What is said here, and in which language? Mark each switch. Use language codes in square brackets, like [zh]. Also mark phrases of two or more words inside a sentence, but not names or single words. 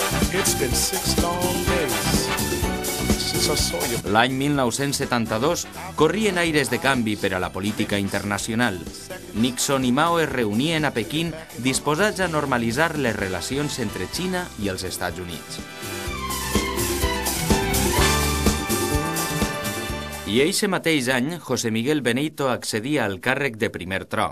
[en] It's been 6 long days since I saw you. [ca] L'any 1972 corrien aires de canvi per a la política internacional. Nixon i Mao es reunien a Pequín disposats a normalitzar les relacions entre Xina i els Estats Units. I eixe mateix any, José Miguel Benito accedia al càrrec de primer tro.